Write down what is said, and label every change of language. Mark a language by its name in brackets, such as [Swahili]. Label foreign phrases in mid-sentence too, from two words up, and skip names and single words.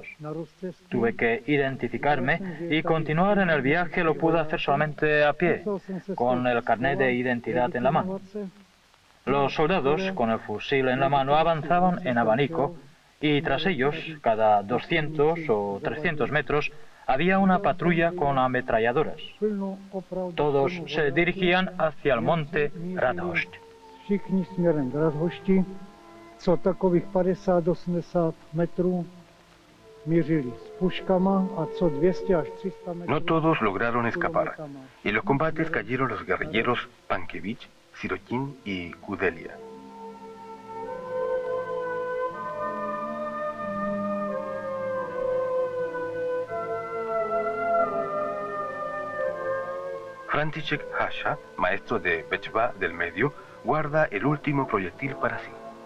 [Spanish] Tuve que identificarme y continuar en el viaje lo pude hacer solamente a pie, con el carnet de identidad en la mano. Los soldados, con el fusil en la mano, avanzaban en abanico y tras ellos, cada 200 o 300 metros, había una patrulla con ametralladoras. Todos se dirigían hacia el monte Radhost. [Czech] Co takových 50-80 metrů [Spanish] No todos lograron escapar. En los combates cayeron los guerrilleros Pankevich, Sirokin y Kudelia. František Hácha, maestro de Bečva del Medio, guarda el último proyectil para sí.